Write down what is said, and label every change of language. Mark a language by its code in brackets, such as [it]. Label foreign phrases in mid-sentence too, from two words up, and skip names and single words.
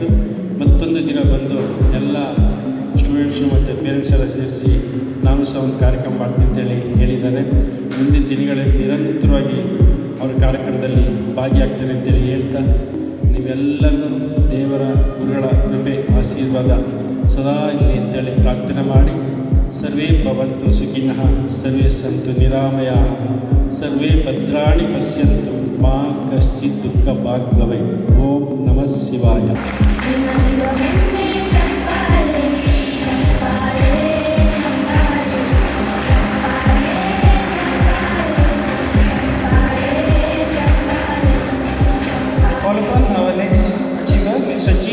[kn] ಮತ್ತೊಂದು ದಿನ ಬಂದು ಎಲ್ಲ ಸ್ಟೂಡೆಂಟ್ಸು ಮತ್ತು ಪೇರೆಂಟ್ಸ್ ಎಲ್ಲ ಸೇರಿಸಿ ನಾನು ಸಹ ಒಂದು ಕಾರ್ಯಕ್ರಮ ಮಾಡ್ತೀನಿ ಅಂತೇಳಿ ಹೇಳಿದ್ದಾರೆ. ಮುಂದಿನ ದಿನಗಳಲ್ಲಿ ನಿರಂತರವಾಗಿ ಅವ್ರ ಕಾರ್ಯಕ್ರಮದಲ್ಲಿ ಭಾಗಿಯಾಗ್ತೇನೆ ಅಂತೇಳಿ ಹೇಳ್ತಾ, ನೀವೆಲ್ಲರೂ ದೇವರ ಗುರುಗಳ ಕೃಪೆ ಆಶೀರ್ವಾದ ಸದಾ ಇರಲಿ ಅಂತೇಳಿ ಪ್ರಾರ್ಥನೆ ಮಾಡಿ, [sa] ಸರ್ವೇ ಭವಂತು ಸುಖಿನಃ, ಸರ್ವೇ ಸಂತು ನಿರಾಮಯಾಃ, ಸರ್ವೇ ಭದ್ರಾಣಿ ಪಶ್ಯಂತು मा कश्चित् दुःख भाग् भवेत्। ओम नमः शिवाय। [en] Call upon our next achiever, Mr. G.